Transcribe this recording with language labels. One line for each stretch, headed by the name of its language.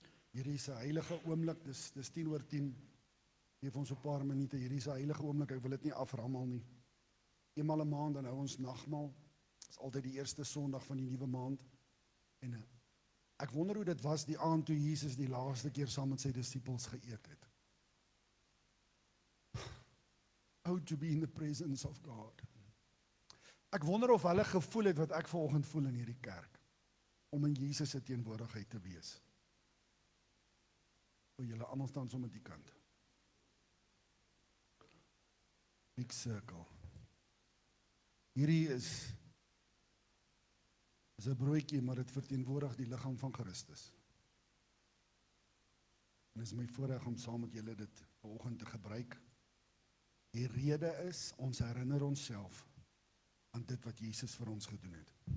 Afrikaans: Hierdie is 'n heilige oomblik, dis 10:10. Geef ons 'n paar minute. Hierdie is 'n heilige oomblik. Ek wil dit nie aframmel nie. Eenmal 'n maand dan hou ons nagmaal. Dit is altyd die eerste Sondag van die nuwe maand. En ek wonder hoe dit was die aand toe Jesus die laaste keer saam met sy disippels geëet het.
English: How to be in the presence of God.
Afrikaans: Ek wonder of hulle gevoel het wat ek vanoggend voel in hierdie kerk, om in Jesus se teenwoordigheid te wees. Julle almal staan so met die kant.
English: Big circle.
Afrikaans: Hierdie is 'n broodjie, maar dit verteenwoordig die liggaam van Christus. En is my voorreg om saam met julle dit vanoggend te gebruik. Die rede is, ons herinner onsself aan dit wat Jesus vir ons gedoen het.